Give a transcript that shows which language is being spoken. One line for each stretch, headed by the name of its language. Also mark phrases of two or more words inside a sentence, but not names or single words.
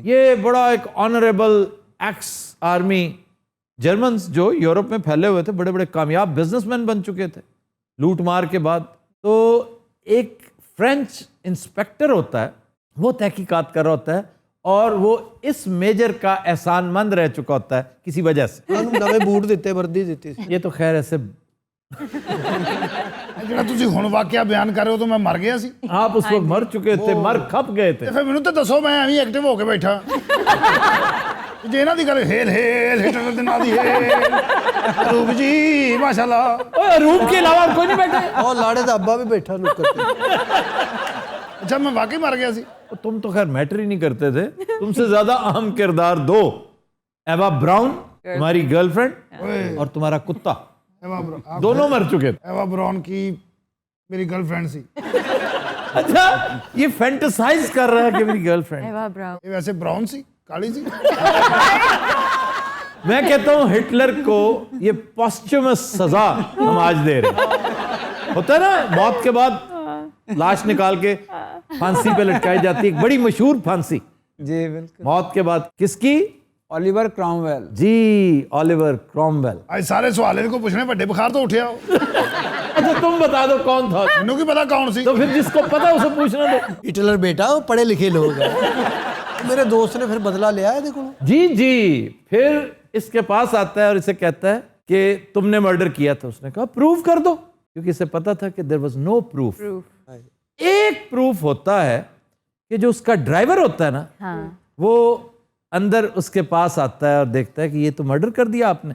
Urdu: یہ بڑا ایک
English: honourable ex army Germans
Urdu: جو یورپ میں پھیلے ہوئے تھے, بڑے بڑے کامیاب
English: business men
Urdu: بن چکے تھے لوٹ مار کے بعد. تو ایک
English: French inspector
Urdu: ہوتا ہے, وہ تحقیقات کر رہا ہوتا ہے, اور وہ اس میجر کا احسان مند رہ چکا ہوتا ہے کسی وجہ سے.
Punjabi: نویں بوٹ دیتے وردی دیتی سی.
Urdu: یہ تو خیر ایسے
Punjabi: ਜਿਹੜਾ ਤੁਸੀਂ ਹੁਣ ਵਾਕਿਆ ਬਿਆਨ ਕਰ ਰਹੇ ਹੋ ਤਾਂ ਮੈਂ ਮਰ ਗਿਆ ਸੀ
Urdu: آپ اس وقت مر چکے تھے, مر کھپ گئے تھے.
Punjabi: ਤੇ ਫਿਰ ਮੈਨੂੰ ਤਾਂ ਦੱਸੋ, ਮੈਂ ਐਵੇਂ ਐਕਟਿਵ ਹੋ ਕੇ ਬੈਠਾ. ਜੇ ਇਹਨਾਂ ਦੀ ਗੱਲ
German: Heil Heil Hitler
Punjabi: ਦੇ ਨਾਂ ਦੀ ਹੇਲ ਰੂਪ ਜੀ ਮਾਸ਼ਾਅੱਲਾ. اوہ,
Urdu: روم کے علاوہ اور کوئی نہیں بیٹھے.
Punjabi: اور لاڑے دا ابا بھی بیٹھا نکر تے. ਅੱਛਾ ਮੈਂ واقعی ਮਰ ਗਿਆ ਸੀ.
Urdu: تم تو خیر میٹر ہی نہیں کرتے تھے, تم سے زیادہ اہم کردار دو, ایوا براؤن تمہاری
English: girlfriend
Urdu: اور تمہارا کتا, دونوں مر چکے تھے.
Punjabi: ایوا براؤن کی میری
English: girlfriend
Punjabi: سی.
Urdu: اچھا یہ فینٹسائز کر رہا ہے کہ میری
English: girlfriend.
Urdu: ایوا براؤن.
Punjabi: ਇਹ ਵੈਸੇ براؤن ਸੀ, ਕਾਲੀ ਸੀ.
Urdu: میں کہتا ہوں ہٹلر کو یہ پوسچمس سزا ہم آج دے رہے ہیں. ہوتا ہے نا موت کے بعد لاش نکال کے پھانسی پہ لٹکائی جاتی ہے, ایک بڑی مشہور پھانسی جی بالکل. موت کے بعد. کس کی؟ اولیور کرامویل. جی آلیور کرومویل.
Punjabi: ਅੱਜ ਸਾਰੇ ਸਵਾਲ ਇਹਦੇ ਕੋ ਪੁੱਛਣੇ, ਵੱਡੇ ਬੁਖਾਰ ਤੋਂ ਉੱਠਿਆ ਉਹ.
Urdu: اچھا تم بتا دو کون تھا,
Punjabi: ਮੈਨੂੰ ਕੀ ਪਤਾ ਕੌਣ ਸੀ.
Urdu: تو پھر جس کو پتا اسے پوچھنا دو. ہٹلر بیٹا وہ پڑھے لکھے لوگ ہیں. میرے دوست نے پھر بدلہ لیا ہے دیکھو. جی جی پھر اس کے پاس آتا ہے اور اسے کہتا ہے کہ تم نے مرڈر کیا تھا. اس نے کہا پروف کر دو, کیونکہ اسے پتا تھا کہ
English: there was no proof.
Urdu: ایک پروف ہوتا ہے کہ جو اس کا ڈرائیور ہوتا ہے نا, وہ اندر اس کے پاس آتا ہے اور دیکھتا ہے کہ یہ تو مرڈر کر دیا آپ نے.